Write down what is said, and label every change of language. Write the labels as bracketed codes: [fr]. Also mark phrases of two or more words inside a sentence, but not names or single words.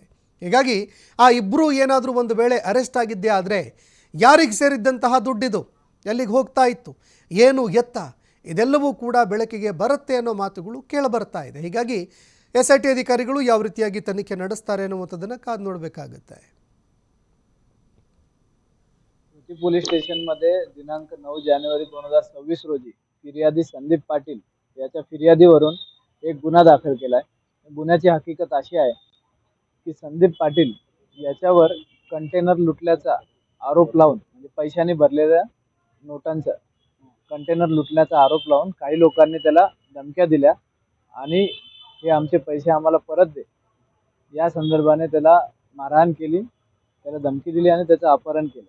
[kn] ಹೀಗಾಗಿ ಆ ಇಬ್ಬರು ಏನಾದರೂ ಒಂದು ವೇಳೆ ಅರೆಸ್ಟ್ ಆಗಿದ್ದೇ ಆದರೆ ಯಾರಿಗೆ ಸೇರಿದ್ದಂತಹ ದುಡ್ಡಿದು, ಎಲ್ಲಿಗೆ ಹೋಗ್ತಾ ಇತ್ತು, ಏನು ಎತ್ತ, ಇದೆಲ್ಲವೂ ಕೂಡ ಬೆಳಕಿಗೆ ಬರುತ್ತೆ ಅನ್ನೋ ಮಾತುಗಳು ಕೇಳಬರ್ತಾ ಇದೆ. ಹೀಗಾಗಿ SIT ಅಧಿಕಾರಿಗಳು ಯಾವ ರೀತಿಯಾಗಿ ತನಿಖೆ ನಡೆಸ್ತಾರೆ ಅನ್ನುವಂಥದ್ದನ್ನು ಕಾದು ನೋಡಬೇಕಾಗುತ್ತೆ. [mr] पोलीस स्टेशनमध्ये दिनांक 9 जानेवारी 2026 रोजी फिर्यादी संदीप पाटील याच्या फिर्यादीवरून एक गुन्हा दाखल केला आहे. गुन्ह्याची हकीकत अशी आहे की संदीप पाटील याच्यावर कंटेनर लुटल्याचा आरोप लावून, म्हणजे पैशाने भरलेल्या नोटांचा कंटेनर लुटल्याचा आरोप लावून काही लोकांनी त्याला धमक्या दिल्या आणि हे आमचे पैसे आम्हाला परत दे या संदर्भाने त्याला मारहाण केली, त्याला धमकी दिली आणि त्याचं अपहरण केलं.